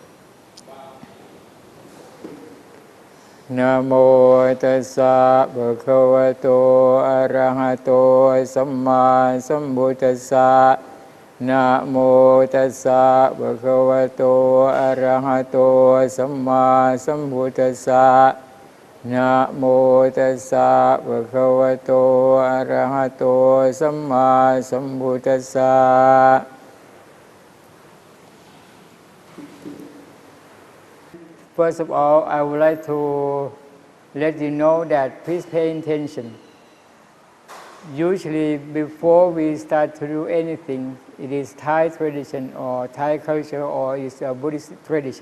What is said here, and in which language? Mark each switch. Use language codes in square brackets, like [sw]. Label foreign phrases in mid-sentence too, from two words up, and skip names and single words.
[pi] Namo tassa bhagavato arahato samma sambuddhassa Namo tassa bhagavato arahato samma sambuddhassa Namo tassa bhagavato arahato samma sambuddhassa. [en] First of all, I would like to let you know that please pay attention. Usually before we start to do anything, it is Thai tradition or Thai culture or it's a Buddhist tradition.